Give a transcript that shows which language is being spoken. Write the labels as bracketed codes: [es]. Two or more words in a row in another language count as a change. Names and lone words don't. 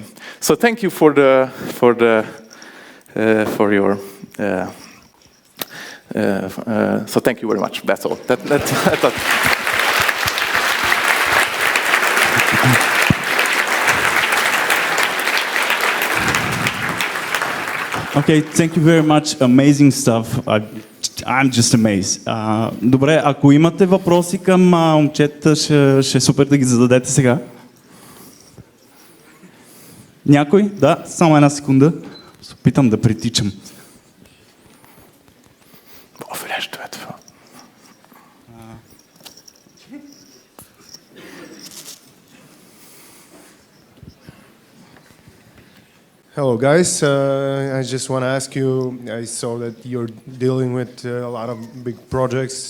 [en] So thank you for your so thank you very much. That's all. Okay, thank you very much. Amazing stuff. I'm just amazed. [bg] Добре, ако имате въпроси към момчета, ще е супер да ги зададете сега. Някой? Да, само една секунда. Се опитам да притичам. [en] Hello, guys. I just want to ask you, I saw that you're dealing with a lot of big projects.